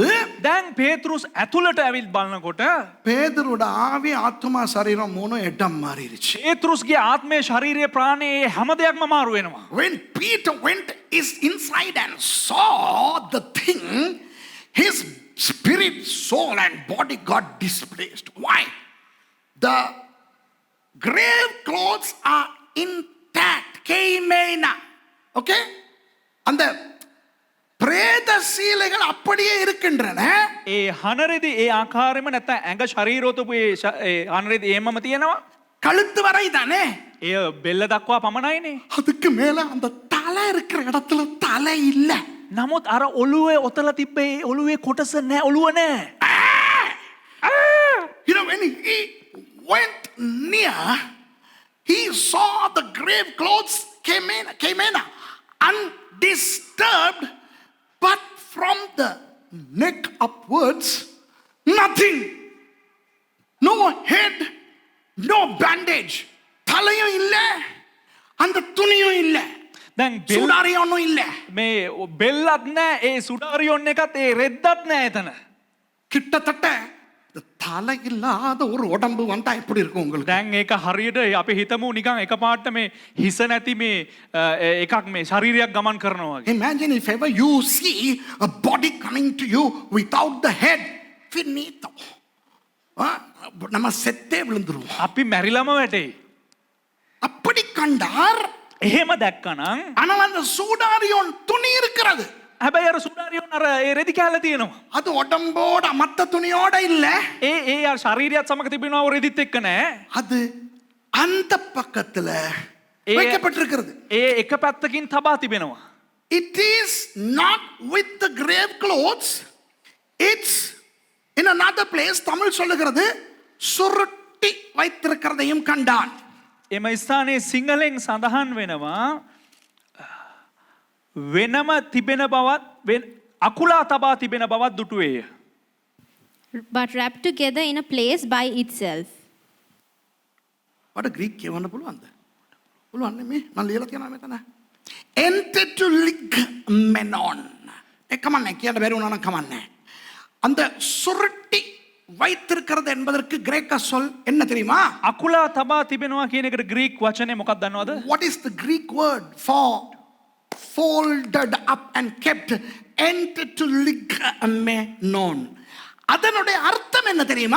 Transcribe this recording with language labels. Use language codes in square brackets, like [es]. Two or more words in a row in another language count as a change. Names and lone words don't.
[si] දැන් පේතෘස් ඇතුළට ඇවිත් බලනකොට [ta] பேதுருட ஆவி ஆத்மா சரீரம் மூணும் இடம் மாறிடுச்சு. [si] පේතෘස්ගේ ආත්මය ශරීරය ප්‍රාණයේ හැම දෙයක්ම මාරු වෙනවා. [en] When Peter went inside and saw the thing, his spirit, soul and body got displaced. Why? The grave clothes are intact. [ta] Keimena. [en] Okay? And the [ta] பிரேத சீலைகள் அப்படியே இருக்கின்றன. [si] ඒ හනරෙදි ඒ ආකාරයෙන්ම නැත්නම් ඇඟ ශරීරෝතපු ඒ හනරෙදි ඒමම තියෙනවා. [ta] கழுத்து வரை தானே. [si] එය බෙල්ල දක්වා පමණයිනේ. [ta] அதுக்கு மேல அந்த தலை இருக்கிற இடத்துல தலை இல்ல. [si] නමුත් අර ඔළුවේ ඔතල තිබ්බේ ඔළුවේ කොටස නැහැ, ඔළුව නැහැ. [en] You know, when he went near, he saw the grave clothes came in undisturbed, but from the neck upwards, nothing. No head, no bandage. [ta] தலையும் இல்ல, அந்த துணியும் இல்ல, [si] දැන් [ta] சுடாரியும் இல்ல. [si] මේ බෙල්ලත් නැහැ, ඒ සුඩාරියොන් එකත් ඒ රෙද්දත් නැහැ එතන. [ta] கிட்டத்தட்ட இந்த தலை இல்லாத ஒரு உடம்பு வந்தா எப்படி இருக்கும் உங்களுக்கு? [si] දැන් ඒක හරියට අපි හිතමු නිකන් එකපාරට මේ හිස නැති මේ එකක් මේ ශරීරයක් ගමන් කරනවා වගේ. [en] Imagine if ever you see a body coming to you without the head, finito. [ta] நம்ம செத்தே விழுந்துருவோம். [si] අපි මැරිලම වැටෙයි. [ta] அப்படி கண்டார். [si] එහෙම දැක්කනම් [ta] ஆனால் அந்த சூடாரியோன் துணி இருக்கிறது. [si] හැබැයි අර සුඩාරියොන් අර ඒ රෙදි කැල්ල තියෙනවා. [ta] அது உடம்போட மத்த துணியோட இல்ல. [si] ඒ අර ශරීරයත් සමග තිබෙනවා ඔය රෙදිත් එක්ක නෑ. [ta] அது அந்த பக்கத்துல வைக்கப்பட்டிருக்கிறது. [si] ඒ එක පැත්තකින් තබා තිබෙනවා. [en] It is not with the grave clothes. It's in another place. [ta] தமிழ் சொல்லுகிறது சுருட்டி வைத்திருக்கிறதையும் கண்டான். [si] එම ස්ථානයේ සිංහලෙන් සඳහන් වෙනවා වෙනම තිබෙන බවත් අකුලා තබා තිබෙන බවත් දුටුවේය. [en] But wrapped together in a place by itself. [si] මට ග්‍රීක් කියවන්න පුළුවන්ද? පුළුවන් නෙමේ. මම ලියලා තියෙනවා මෙතන. Entered to ligmenon. කමන්නේ කියන්න බැරි වුණා නම් කමන්නේ. [ta] அந்த சுருட்டி வைத்திருக்கிறது என்பதற்கு கிரேக்க சொல் என்ன தெரியுமா? [si] අකුලා තබා තිබෙනවා කියන එකට ග්‍රීක් වචනේ මොකක්ද දන්නවද? [en] What is the Greek word for folded up and kept? Entered to ligmenon. [ta] அதனுடைய அர்த்தம் என்ன தெரியுமா?